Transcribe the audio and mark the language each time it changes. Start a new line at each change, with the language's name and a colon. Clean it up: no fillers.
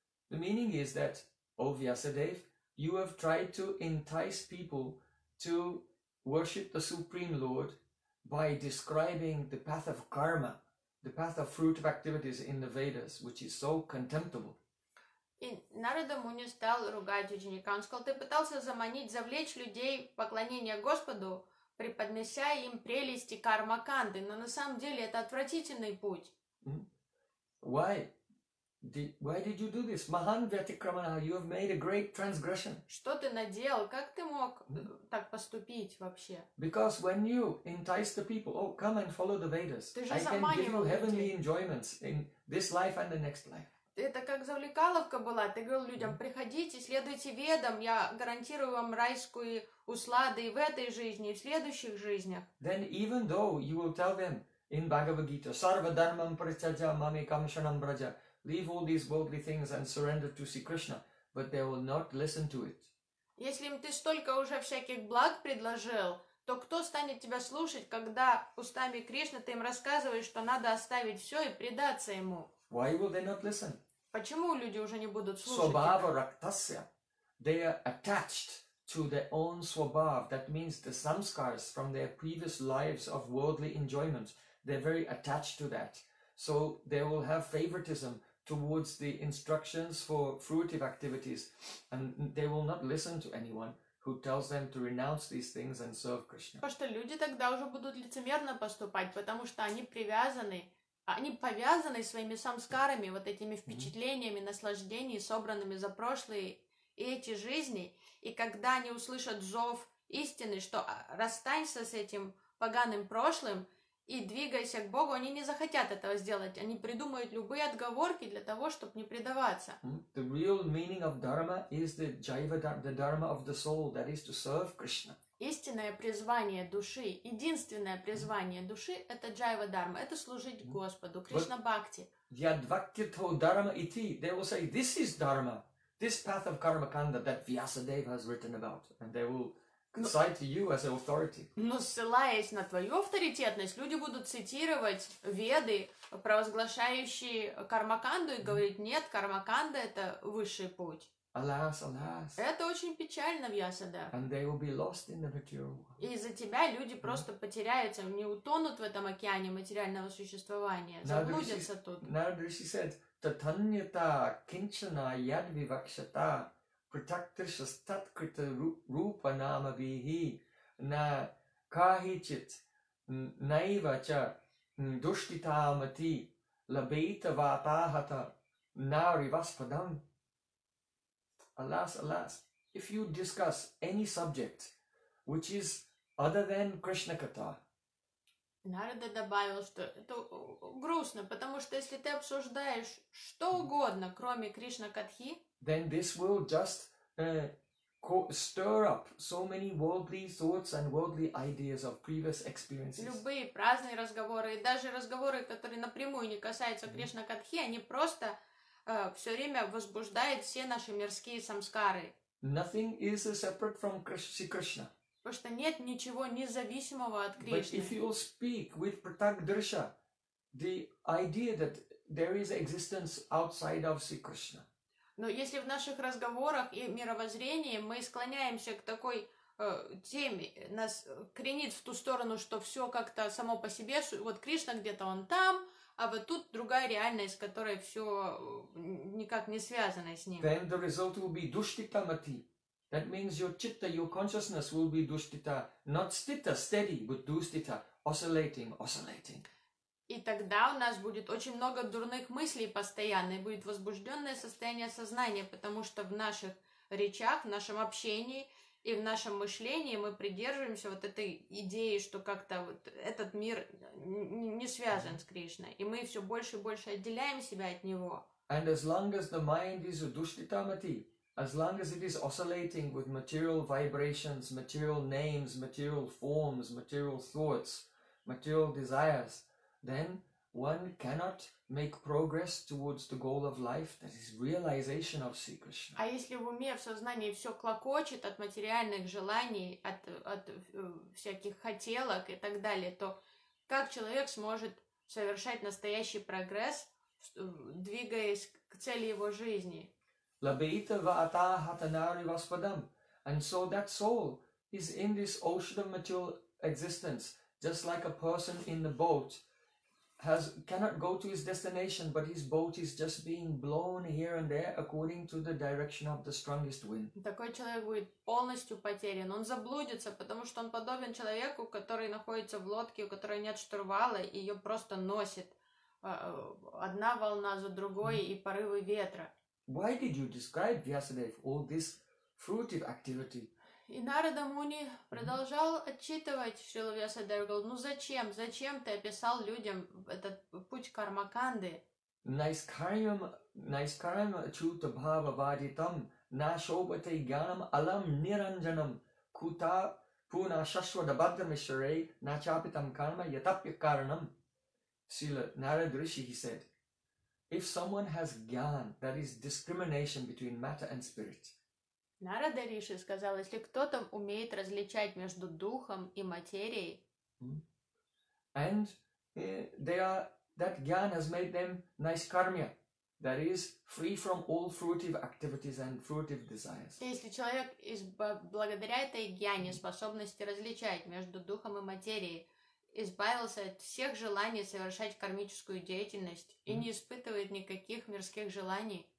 English: The meaning is that, O Vyasadev, you have tried to entice people to worship the Supreme Lord by describing the path of karma, the path of fruitive activities in the Vedas, which is so contemptible.
Russian: И Нарада Муни стал ругать ученика. Он сказал, ты пытался заманить, завлечь людей в поклонение Господу, преподнося им прелести карма-канды, но на самом деле это отвратительный путь.
English: Why did you do this?
Sanskrit: Mahan vyatikramana,
English: you have made a great transgression.
Russian: Что ты наделал? Как ты мог так поступить вообще?
English: Because when you entice the people, oh, come and follow the Vedas.
Russian: Ты же заманивал людей.
English: I can give you heavenly enjoyments in this life and the next life.
Russian: Это как завлекаловка была. Ты говорил людям, приходите, следуйте ведам, я гарантирую вам райскую усладу и в этой жизни, и в следующих жизнях.
English: Then even though you will tell them in Bhagavad Gita,
Sanskrit: sarva dharmam pratyaja mame kamshanam braja,
English: leave all these worldly things and surrender to Sri Krishna, but they will not listen to it.
Russian: Если им ты столько уже всяких благ предложил, то кто станет тебя слушать, когда устами Кришны ты им рассказываешь, что надо оставить все и предаться ему?
English: Why will they not listen?
Russian: Почему люди уже не будут слушать?
Sanskrit: Свобава рактасья.
English: They are attached to their own swabhav. That means the samskars from their previous lives of worldly enjoyments. They're very attached to that. So they will have favoritism towards the instructions for fruitive activities. And they will not listen to anyone who tells them to renounce these things and serve Krishna.
Russian: Потому что люди тогда уже будут лицемерно поступать, потому что они привязаны. Они повязаны своими самскарами, вот этими впечатлениями, наслаждениями, собранными за прошлые и эти жизни. И когда они услышат зов истины, что расстанься с этим поганым прошлым и двигайся к Богу, они не захотят этого сделать. Они придумают любые отговорки для того, чтобы не предаваться.
English: The real meaning of dharma is the jiva dharma, the dharma of the soul, that is to serve Krishna.
Russian: Истинное призвание души, единственное призвание души — это джайва дарма, это служить Господу, Кришна бхакти.
Sanskrit: Ядвакьято дарма ити.
English: They will say, this is dharma, this path of karma kanda that Vyasadeva has written about, and they will cite you as an authority.
Russian: Но ссылаясь на твою авторитетность, люди будут цитировать веды, провозглашающие карма канду, и говорить, нет, карма канда — это высший путь.
English: Alas, alas.
Russian: Это очень печально, Вьясадев.
English: And they will be lost in the material world.
Russian: И из-за тебя люди просто потеряются, не утонут в этом океане материального существования, заблудятся тут.
English: Narad Rishi said,
Sanskrit: Tatanyata kinchana yad vivakshata pratyaksha tat krita rupa nama vihi на кахичит наивача душитамати лабита ватахата нари васпадам.
English: Alas, alas, if you discuss any subject which is other than Krishna Katha.
Russian: Нарада добавил, что это грустно, потому что если ты обсуждаешь что угодно, кроме Кришна Катхи,
English: then this will just stir up so many worldly thoughts and worldly ideas of previous experiences.
Russian: Любые праздные разговоры и даже разговоры, которые напрямую не касаются Кришна Катхи, они просто все время возбуждают все наши мирские самскары.
English: Nothing is separate from Krishna.
Russian: Потому что нет ничего независимого от Кришны.
English: But if you speak with Pratakdrsha, the idea that there is existence outside of Sri Krishna.
Russian: Но если в наших разговорах и мировоззрении мы склоняемся к такой теме, нас кренит в ту сторону, что все как-то само по себе, вот Кришна где-то он там, а вот тут другая реальность, которая все никак не связана с ним.
English: Then the result will be duṣṭita mati. That means your chitta, your consciousness will be duṣṭita, not sthita, steady, but duṣṭita, oscillating, oscillating.
Russian: И тогда у нас будет очень много дурных мыслей постоянно, и будет возбужденное состояние сознания, потому что в наших речах, в нашем общении и в нашем мышлении мы придерживаемся вот этой идеи, что как-то вот этот мир не связан с Кришной, и мы все больше и больше отделяем себя от него.
English: And as long as the mind is duṣṭita mati, as long as it is oscillating with material vibrations, material names, material forms, material thoughts, material desires, then one cannot make progress towards the goal of life, that is realization of Sri Krishna.
Russian: А если в уме, в сознании все клокочет от материальных желаний, от всяких хотелок и так далее, то как человек сможет совершать настоящий прогресс, двигаясь к цели его жизни?
Sanskrit: Labita vata hatanari vaspadam.
English: And so that soul is in this ocean of material existence, just like a person in the boat cannot go to his destination, but his boat is just being blown here and there according to the direction of the strongest wind.
Russian: Такой человек будет полностью потерян. Он заблудится, потому что он подобен человеку, который находится в лодке, у которой нет штурвала, и ее просто носит одна волна за другой и порывы ветра.
English: Why did you describe Vyasadeva all this fruitive activity?
Russian: И Нарада Муни продолжал отчитывать Шрилу Вьясадеву, говорил, ну зачем? Зачем ты описал людям этот путь кармаканды?
Sanskrit: Найскарьям, найскарьям чута бхава вадитам, нашобатай гьянам алам ниранджанам, кута пуна шашвада бхадрам ишарей, начапитам карма ятапья карнам.
English: Шрила Нарада Риши, he said, if someone has gyan, that is discrimination between matter and spirit,
Russian: Нарада Риши сказал, если кто-то умеет различать между духом и материей,
English: and they are, that jnana has made them naiskarmya, that is free from all fruitive activities and fruitive desires.
Russian: Если человек благодаря этой jnане, способности различать между духом и материей, избавился от всех желаний совершать кармическую деятельность и не испытывает никаких мирских желаний.